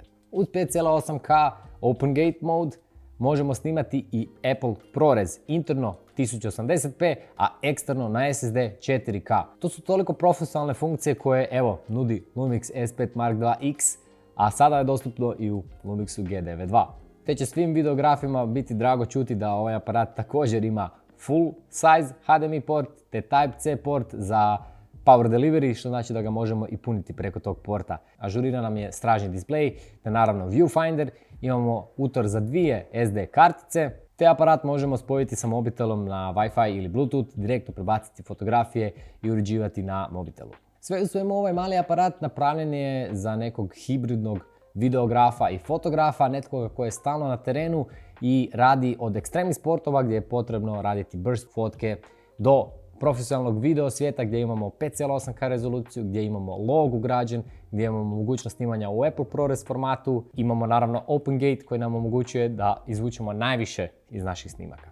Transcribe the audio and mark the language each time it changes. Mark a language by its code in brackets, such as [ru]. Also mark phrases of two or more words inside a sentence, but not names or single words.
[hr] Uz 5,8K Open Gate mode možemo snimati i Apple ProRes interno 1080p, a eksterno na SSD 4K. To su toliko profesionalne funkcije koje nudi Lumix S5 Mark II X, a sada je dostupno i u Lumixu G9 II. Te će svim videografima biti drago čuti da ovaj aparat također ima [en] full size [hr] HDMI port te Type-C port za [en] power delivery, [hr] što znači da ga možemo i puniti preko tog porta. Ažuriran nam je stražnji display, te naravno viewfinder, imamo utor za dvije SD kartice, te aparat možemo spojiti sa mobitelom na Wi-Fi ili Bluetooth, direktno prebaciti fotografije i uređivati na mobitelu. Sve u svemu ovaj mali aparat napravljen je za nekog hibridnog videografa i fotografa, netkoga koji je stalno na terenu i radi od ekstremnih sportova gdje je potrebno raditi burst fotke do profesionalnog video svijeta gdje imamo 5,8K rezoluciju, gdje imamo log ugrađen, gdje imamo mogućnost snimanja u Apple ProRes formatu, imamo naravno Open Gate koji nam omogućuje da izvučemo najviše iz naših snimaka.